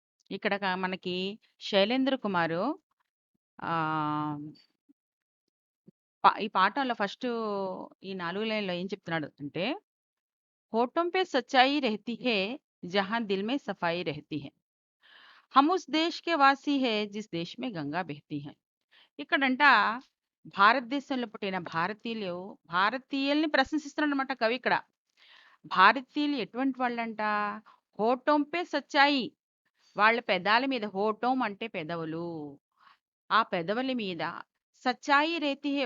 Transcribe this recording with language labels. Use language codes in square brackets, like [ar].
[te] ఇక్కడ మనకి శైలేంద్ర కుమారు ఆహ్, ఈ పాఠంలో ఈ 4 లైన్‌లో ఏం చెప్తున్నాడు అంటే, [hi] होठों पे सच्चाई रहती है, [te] जहाँ दिल में सफाई रहती है. [hi] हम उस देश के वासी है, जिस देश में గంగా బెహతీ है. [te] ఇక్కడంట భారతదేశంలో పుట్టిన భారతీయుల్ని ప్రశంసిస్తున్నాడనమాట కవి ఇక్కడ. భారతీయులు ఎటువంటి వాళ్ళంట? [hi] హోఠోం పే సచ్చాయి. [te] వాళ్ళ పెదాల మీద హోఠోం అంటే పెదవులు. ఆ పెదవుల మీద [hi] సచ్చాయి రేతి హే.